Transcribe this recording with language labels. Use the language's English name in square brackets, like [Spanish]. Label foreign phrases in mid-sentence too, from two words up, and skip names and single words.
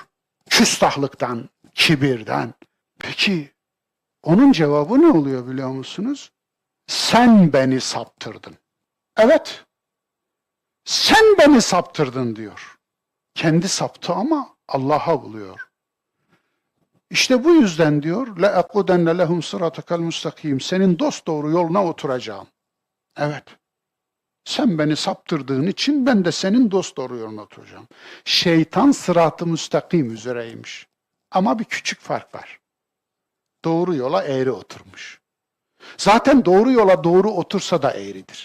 [Turkish] Küstahlıktan, kibirden. Peki onun cevabı ne oluyor biliyor musunuz? Sen beni saptırdın. Evet. Sen beni saptırdın diyor. Kendi saptı ama Allah'a buluyor. İşte bu yüzden diyor [Arabic] لَاَقُدَنَّ لَهُمْ صِرَاتَكَ الْمُسْتَقِيمِ [Turkish] Senin dosdoğru yoluna oturacağım. Evet. Sen beni saptırdığın için ben de senin dosdoğru yoluna oturacağım. Şeytan sırat-ı müstakim üzereymiş. Ama bir küçük fark var. Doğru yola eğri oturmuş. Zaten doğru yola doğru otursa da eğridir.